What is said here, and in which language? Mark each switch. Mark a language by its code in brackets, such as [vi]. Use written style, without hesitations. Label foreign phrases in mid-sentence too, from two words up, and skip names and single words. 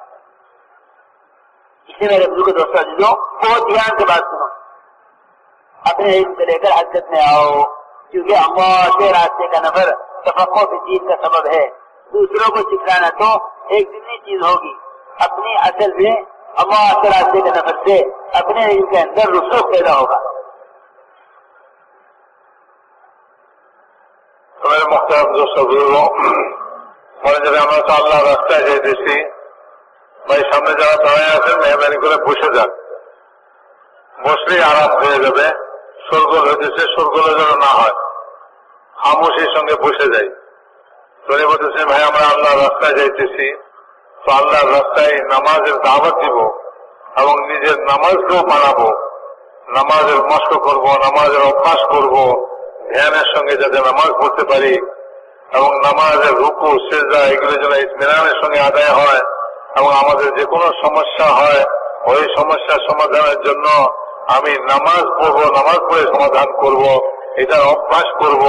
[ur] اس لیے میرے بزرگ دوستوں عزیزوں بہت دھیان سے بات سنو، اپنے علم کو لے کر حرکت میں آؤ، کیونکہ اللہ کے راستے کا نفر [ar] تفقہ فی الدین [ur] کا سبب ہے. دوسروں کو سکھلانا تو ایک ضمنی چیز ہوگی، اپنی اصل میں اللہ کے راستے کے نفر سے اپنے علم کے اندر رسوخ پیدا ہوگا. میرے محترم دوستوں بزرگوں، [bn] মনে যাবে আমরা তো আল্লাহ রাস্তায় যাইতেছি, ভাই সামনে যারা দাঁড়ায় আছেন মেহরবানি করে বসে যান, বসলেই আরাম হয়ে যাবে. শোরগোল হইতেছে, শোরগোল যেন না হয়, খামোশির সঙ্গে বসে যাই. উনি বলতেছেন ভাই আমরা আল্লাহ রাস্তায় যাইতেছি, তো আল্লাহর রাস্তায় নামাজের দাওয়াত দিব এবং নিজের নামাজকেও বানাবো, নামাজের মস্ক করব, নামাজের অভ্যাস করব, ধ্যানের সঙ্গে যাতে নামাজ পড়তে পারি এবং নামাজের রুকু সিজদা এগুলো যেন ইতমিনানের সঙ্গে আদায় হয় এবং আমাদের যে কোনো সমস্যা হয় ওই সমস্যার সমাধানের জন্য আমি নামাজ পড়বো, নামাজ পড়ে সমাধান করব, এটার অভ্যাস করব.